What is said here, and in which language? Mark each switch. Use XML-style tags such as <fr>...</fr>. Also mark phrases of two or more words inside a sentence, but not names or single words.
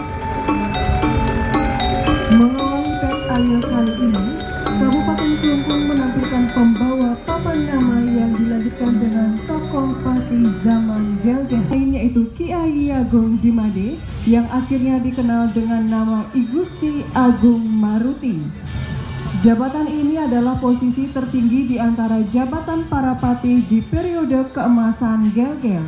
<id>Mengawali pet ayo kali ini, Kabupaten Klungkung menampilkan pembawa papan nama yang dilanjutkan dengan tokoh pati zaman Gelgel, yaitu Kiai Agung Dimade yang akhirnya dikenal dengan nama I Gusti Agung Maruti. Jabatan ini adalah posisi tertinggi di antara jabatan para pati di periode keemasan Gelgel.</id>